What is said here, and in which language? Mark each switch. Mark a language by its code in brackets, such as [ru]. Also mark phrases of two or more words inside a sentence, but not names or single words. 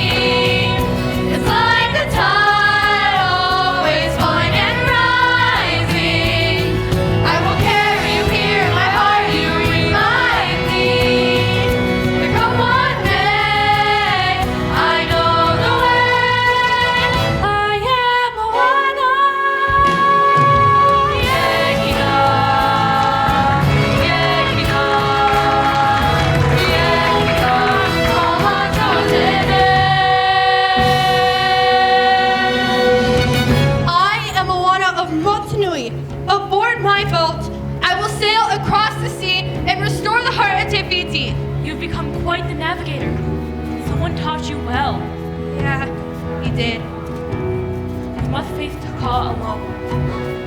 [en] It's like the tide, always falling and rising. I will carry you here in my heart, you remind me. There come one day, I know the way. I am Moana. Yekina, yekina, yekina, omatotene. I am Moana of Motunui. Aboard my boat, I will sail across the sea and restore the heart of Te Fiti. You've become quite the navigator. Someone taught you well. Yeah, he did. You must face Taka alone.